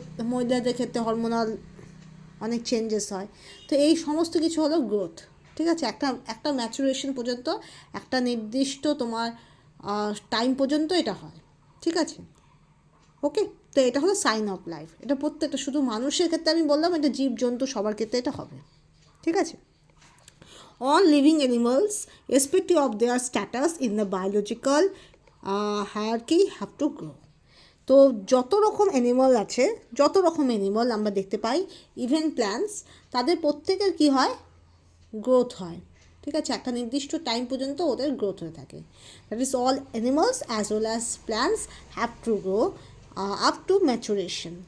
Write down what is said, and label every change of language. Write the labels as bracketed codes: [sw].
[bn] মহিলাদের ক্ষেত্রে হরমোনাল অনেক চেঞ্জেস হয়। তো এই সমস্ত কিছু হলো গ্রোথ। ঠিক আছে, একটা একটা ম্যাচুরেশন পর্যন্ত, একটা নির্দিষ্ট তোমার টাইম পর্যন্ত এটা হয়। ঠিক আছে, ওকে, তো এটা হলো সাইন অফ লাইফ। এটা প্রত্যেকটা, শুধু মানুষের ক্ষেত্রে আমি বললাম, এটা জীবজন্তু সবার ক্ষেত্রে এটা হবে। [en] ঠিক আছে, all living animals, irrespective of their status in the biological hierarchy, have to grow. [bn] তো যত রকম অ্যানিমাল আছে, যত রকম অ্যানিমাল আমরা দেখতে পাই, ইভেন প্ল্যান্টস, তাদের প্রত্যেকের কি হয়, গ্রোথ হয়। ঠিক আছে, একটা নির্দিষ্ট টাইম পর্যন্ত ওদের গ্রোথ হয়ে থাকে। [en] That is all animals as well as plants have to grow up to maturation.